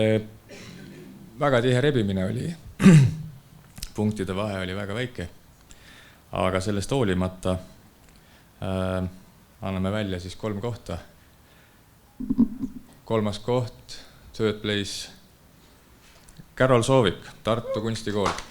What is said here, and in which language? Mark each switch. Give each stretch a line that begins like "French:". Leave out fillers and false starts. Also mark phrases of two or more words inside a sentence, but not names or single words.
Estonian: Väga tihe rebimine oli, punktide vahe oli väga väike. aga sellest hoolimata anname välja siis 3 kohta. 3. koht,
English: third place, Carol Soovik, Tartu Kunstikool.